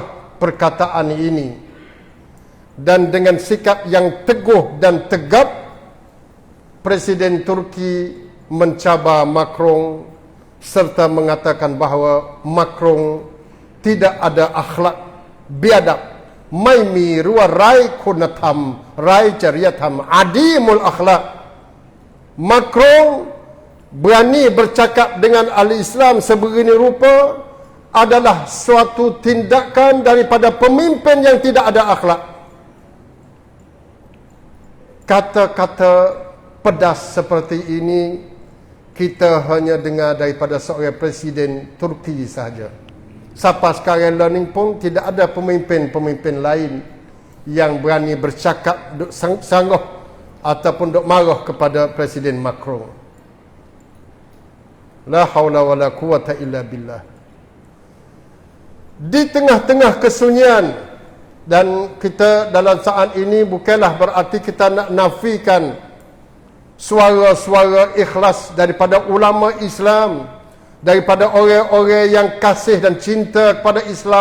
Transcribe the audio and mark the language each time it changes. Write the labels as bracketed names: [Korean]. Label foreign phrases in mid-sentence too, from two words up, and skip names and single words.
[Malay] perkataan ini, dan dengan sikap yang teguh dan tegap Presiden Turki mencabar Macron serta mengatakan bahawa Macron tidak ada akhlak biadab, [Thai] ไม่มีหรือว่าไร้คุณธรรมไร้จริยธรรม [Arabic] عديم الأخلاق. [Malay] Macron berani bercakap dengan ahli Islam sebegini rupa adalah suatu tindakan daripada pemimpin yang tidak ada akhlak. Kata-kata pedas seperti ini kita hanya dengar daripada seorang presiden Turki sahaja. Sampai sekarang ni pun tidak ada pemimpin-pemimpin lain yang berani bercakap duk sanggah ataupun duk marah kepada Presiden Macron. [Arabic] لا حول ولا قوة إلا بالله. [Malay] Di tengah-tengah kesunyian, dan kita dalam saat ini bukanlah berarti kita nak nafikan suara-suara ikhlas daripada ulama Islam, daripada orang-orang yang kasih dan cinta kepada Islam.